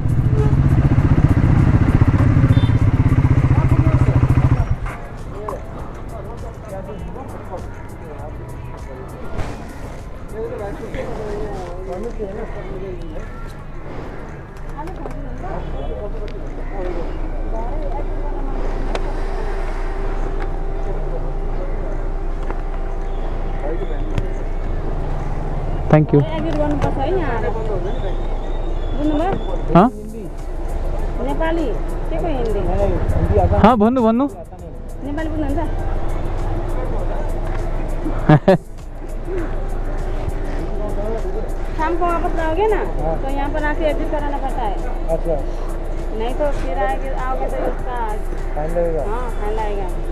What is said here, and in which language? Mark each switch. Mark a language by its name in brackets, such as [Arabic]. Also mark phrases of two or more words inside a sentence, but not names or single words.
[English] Thank you. [Hindi] हाँ नेपाली के को हिंदी? [Nepali] हाँ भन्नु भन्नु। नेपाली बुझ्नुहुन्छ? [Hindi] शाम को वापस आओगे ना तो यहाँ पर आके एडिट कराना पड़ता है। अच्छा। नहीं तो फिर आओगे तो उसका फाइन लगेगा। हाँ फाइन लगेगा।